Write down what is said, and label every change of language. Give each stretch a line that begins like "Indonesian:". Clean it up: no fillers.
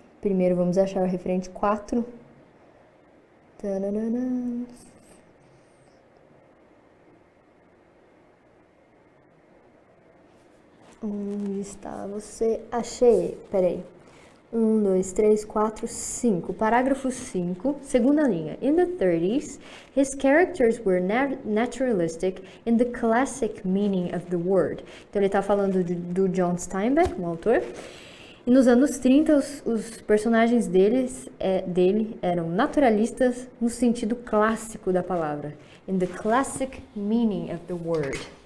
Portuguese: Primeiro vamos achar o referente 4. Tananana. Onde está você? Achei. Peraí. 1, 2, 3, 4, 5. Parágrafo 5, segunda linha.
English: In the 30s, his characters were naturalistic in the classic meaning of the word.
Portuguese: Então ele está falando do John Steinbeck, um autor. E nos anos 30, os personagens dele eram naturalistas no sentido clássico da palavra.
English: In the classic meaning of the word.